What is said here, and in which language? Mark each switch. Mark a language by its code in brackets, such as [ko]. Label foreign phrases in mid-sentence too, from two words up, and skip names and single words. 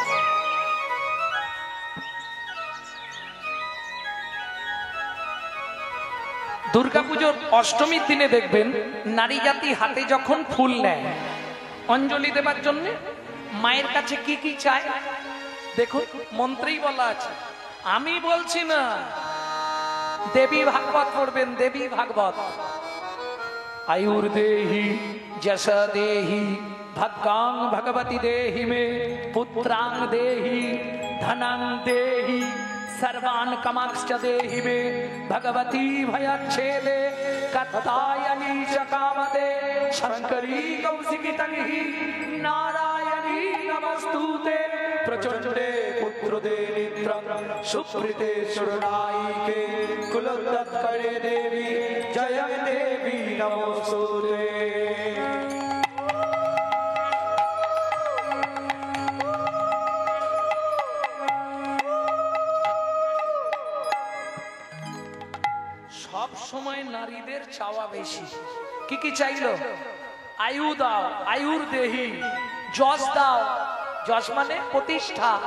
[bn] দুর্গাপুজোর অষ্টমীর দিনে দেখবেন নারী জাতি হাতে যখন ফুল নেয় অঞ্জলি দেবার জন্য, মায়ের কাছে কি কি চায় দেখুন, মন্ত্রেই বলা আছে, আমি বলছি না। দেবী ভাগবত পড়বেন, দেবী ভাগবত। [sa] আয়ুর দেহি যশা দেহি ভাগ্যাং ভগবতী দেহি মে পুত্রাং দেহি ধনাং দেহি सर्वान कामाक्ष देहि मे भगवती भयच्छेदे कत्तायनी च कामदे शंकरी कौशिकी तंहि नारायणी नमस्तुते प्रचंडे पुत्रदे नित्रं सुप्रीते शरणायिके कुलोत्तरे देवी जय देवी नमोस्तुते। [bn] সব সময় নারীদের চাওয়া বেশি। কি কি চাইলো? আয়ু দাও, [sa] আয়ুর দেহি, [bn] যশ দাও, যশ মানে প্রতিষ্ঠা।